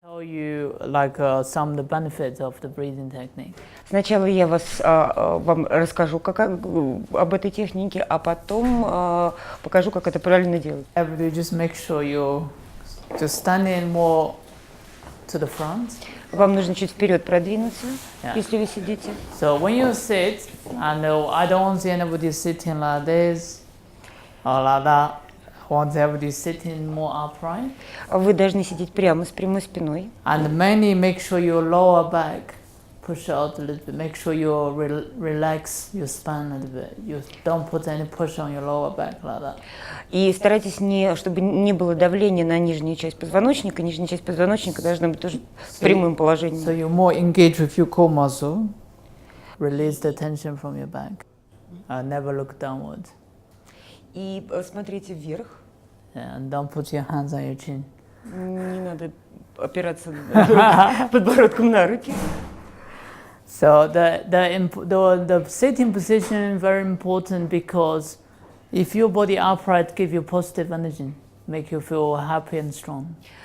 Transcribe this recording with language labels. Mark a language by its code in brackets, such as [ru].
[en] show you like some of the benefits of the breathing technique. [ru] Сначала я вам расскажу об этой технике, а потом покажу, как это правильно делать. [en] Everybody just make sure you just standing more to the front. [ru] Вам нужно чуть вперед продвинуться, если вы сидите. [en] So when you sit, I don't see anybody sitting like this or like that. I want everybody sitting more upright. [ru] Вы должны сидеть прямо с прямой спиной. [en] And mainly make sure your lower back push out a little bit. Make sure you relax your spine a little bit. You don't put any push on your lower back like that. [ru] И старайтесь, чтобы не было давления на нижнюю часть позвоночника. Нижняя часть позвоночника должна быть тоже прямым положением. [en] So you more engage with your core muscle. Release the tension from your back. Never look downward. [ru] И смотрите вверх. [en] And don't put your hands on your chin. [ru] Не надо опираться подбородком на руки. [en] So the sitting position is very important because if your body upright, give you positive energy, make you feel happy and strong.